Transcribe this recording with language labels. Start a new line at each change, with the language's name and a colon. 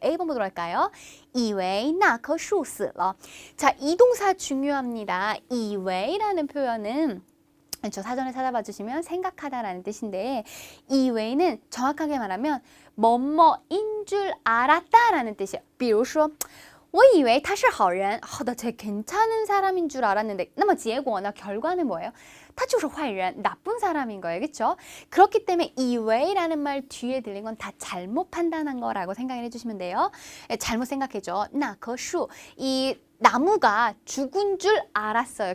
Korean: A번 보도록 할까요?
Chinese: 以为那棵树死了.
Korean: 자, 이 동사 중요합니다. 以为라는 표현은 저 사전에 찾아봐 주시면 생각하다라는 뜻인데 이 외에는 정확하게 말하면 뭐뭐인 줄 알았다라는 뜻이에요.
Chinese: 比如说我以为他是好人.
Korean: 나 쟤 괜찮은 사람인 줄 알았는데
Chinese: 那么结果呢?
Korean: 결과는 뭐예요?
Chinese: 他就是坏人,
Korean: 나쁜 사람인 거예요. 그렇죠? 그렇기 때문에 이 외라는 말 뒤에 들린 건 다 잘못 판단한 거라고 생각을 해주시면 돼요. 잘못 생각해줘. 那棵树, 이 나무가 죽은 줄 알았어요.